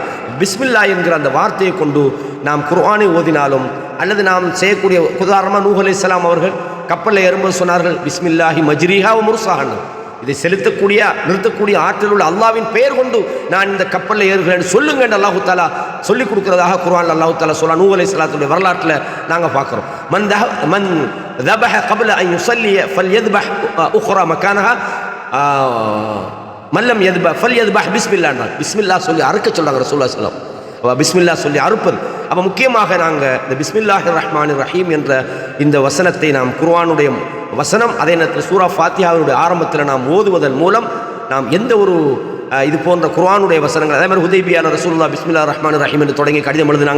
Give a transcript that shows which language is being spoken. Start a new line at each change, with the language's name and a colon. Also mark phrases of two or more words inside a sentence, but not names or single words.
Tamil: பிஸ்மில்லா என்கிற அந்த வார்த்தையை கொண்டு நாம் குர்ஆனை ஓதினாலும் அல்லது நாம் செய்யக்கூடிய, உதாரணமாக நூஹ் அலைஹிஸ்ஸலாம் அவர்கள் கப்பலில் ஏறும்போது சொன்னார்கள்,
Arabic: بسم الله مجراها و مرساها,
Tamil: இதை நிறுத்தக்கூடிய ஆற்றல் உள்ள அல்லாவின் பெயர் கொண்டு நான் இந்த கப்பலில் ஏறுகிறேன் சொல்லுங்க என்று
Arabic: الله تعالى
Tamil: சொல்லிக் கொடுக்கிறதாக குர்ஆன்
Arabic: الله تعالى
Tamil: சொல்ல நூஹ் அலைஹிஸ்ஸலாத்துடைய வரலாற்றில் நாங்கள் பார்க்குறோம்.
Arabic: மன் ذبح قبل أن يصلي فليذبح أخرى مكانها من لم يذبح فليذبح بسم الله.
Tamil: பிஸ்மில்லா சொல்லி அறுக்க சொல்கிறாங்க
Arabic: رسول الله صلى الله عليه وسلم.
Tamil: பிஸ்மில்லா சொல்லி அறுப்பது. அப்போ முக்கியமாக நாங்கள் இந்த
Arabic: بسم الله الرحمن الرحيم
Tamil: என்ற இந்த வசனத்தை நாம் குர்ஆனுடைய வசனம், அதே நேரத்தில் சூரா ஃபாத்திஹாவுடைய ஆரம்பத்தில் நாம் ஓதுவதன் மூலம் நாம் எந்த ஒரு இது போன்ற குர்ஆனுடைய வசனங்கள், அதே மாதிரி ஹுதைபியால ரசூலுல்லாஹ்
Arabic: بسم الله الرحمن الرحيم
Tamil: என்று தொடங்கி கடிதம் எழுதினாங்க.